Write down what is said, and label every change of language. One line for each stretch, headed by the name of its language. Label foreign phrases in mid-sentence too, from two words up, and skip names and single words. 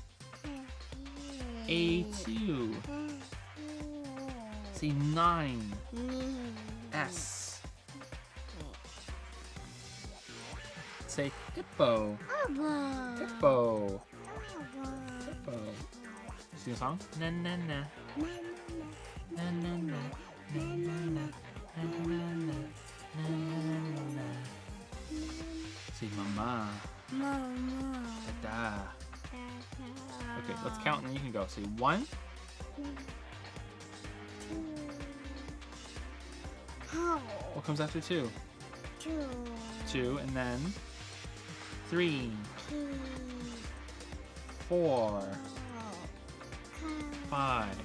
English: A2. Say 9. S. Say hippo. Hippo. Hippo. Sing a song? Na na na. Na na na. Na na na. Na na na. Na na na. Say mama. Mama. Dada. Okay, let's count and then you can go. Say 1. What comes after 2? 2 and then 3. 4. 5.